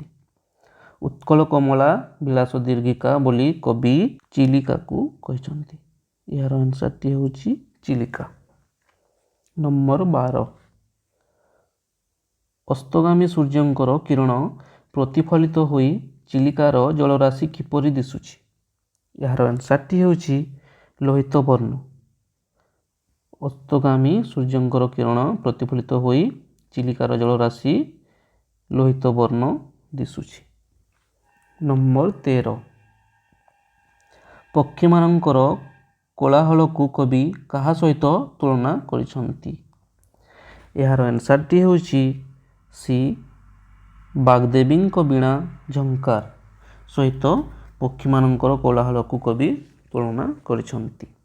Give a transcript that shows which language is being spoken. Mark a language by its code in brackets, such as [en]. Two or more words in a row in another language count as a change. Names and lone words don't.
[or] ଉତ୍କଳ କମଳା ବିଳାସ ଦୀର୍ଘିକା ବୋଲି କବି ଚିଲିକା କୁ କହିଛନ୍ତି। ଯାର ଆନସର ଟି ହେଉଛି ଚିଲିକା। ନମ୍ବର 12, ଅସ୍ତଗାମୀ ସୂର୍ଯ୍ୟଙ୍କର କିରଣ ପ୍ରତିଫଳିତ ହୋଇ ଚିଲିକାର ଜଳରାଶି କିପରି ଦିଶୁଛି? ଯାର ଆନସର ଟି ହେଉଛି ଲୋହିତ ବର୍ଣ୍ଣ। ଅସ୍ତଗାମୀ ସୂର୍ଯ୍ୟଙ୍କର କିରଣ ପ୍ରତିଫଳିତ ହୋଇ ଚିଲିକାର ଜଳରାଶି ଲୋହିତ ବର୍ଣ୍ଣ ଦିଶୁଛି। ନମ୍ବର 13, ପକ୍ଷୀ ମାନଙ୍କର କୋଳାହଳ କୁ କବି କାହା ସହିତ ତୁଳନା କରିଛନ୍ତି? ଯାର ଆନସର ଟି ହେଉଛି ସେ ବାଗଦେବୀ ବୀଣା ଝଙ୍କାର ସହିତ ପକ୍ଷୀ ମାନଙ୍କର କୋଳାହଳ କୁ କବି ତୁଳନା କରିଛନ୍ତି।